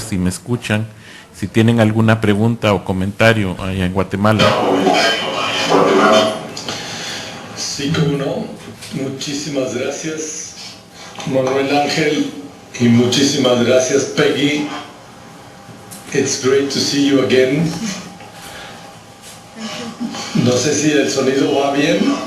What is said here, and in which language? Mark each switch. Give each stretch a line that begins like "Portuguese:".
Spanish: Si me escuchan, si tienen alguna pregunta o comentario allá en Guatemala. Sí, cómo no. Muchísimas gracias, Manuel, Ángel, y muchísimas gracias, Peggy.
English: It's great to see you again.
Spanish: No sé si el sonido va bien.